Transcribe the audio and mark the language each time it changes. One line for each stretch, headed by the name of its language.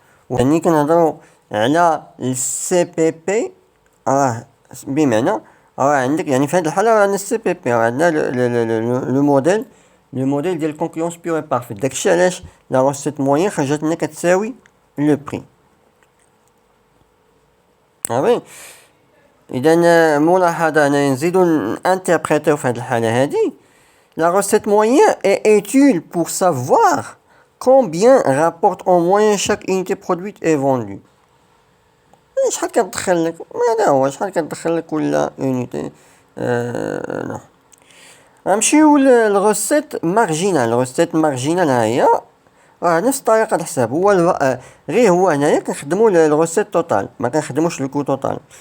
Arabic: يعني كنهضرو على السي بي بي، راه بمعنى راه عندك، يعني في هاد الحالة راه عندنا السي بي بي، راه عندنا لو موديل ديال الكونكورونس بيور اي بارفيت. داكشي علاش لا روسيت موين خرجت لنا كتساوي لو بري. صافي. اذا ملاحظة اننا نزيدو انتربريتيو في هاد الحالة هادي.
French: La recette moyenne est utile pour savoir combien rapporte en moyenne chaque unité produite et vendue.
Arabic: شحال كتدخل لك، هذا هو شحال كتدخل لك كل اونيتي. نعم. غنمشيو للغوسيت مارجينال. الغوسيت مارجينال ها هي، راه نفس طريقة الحساب. هو غير هو هنايا كنخدمو الغوسيت توتال، ما كنخدموش الكو توتال.